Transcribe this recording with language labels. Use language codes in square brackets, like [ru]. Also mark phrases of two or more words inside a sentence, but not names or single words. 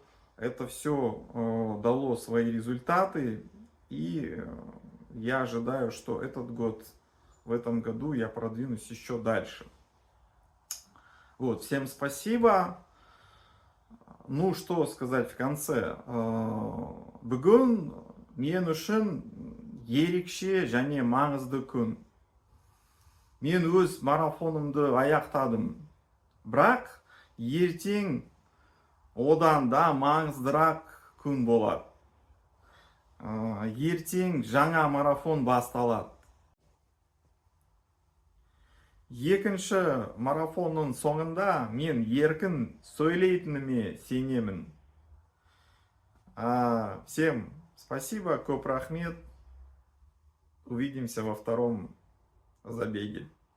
[ru] Это все дало свои результаты. И я ожидаю, что в этом году я продвинусь еще дальше. Всем спасибо. Что сказать в конце? [kk] Бүгін мен үшін ерекше және маңызды күн. Мен өз марафонымды аяқтадым. Бірақ ертең одан да маңыздырақ күн болады. Ертең жаңа марафон басталады. Екінші марафонның соңында мен еркін сөйлейтініме сенемін. [ru] Всем спасибо, [kk] көп рахмет. [ru] Увидимся во втором забеге.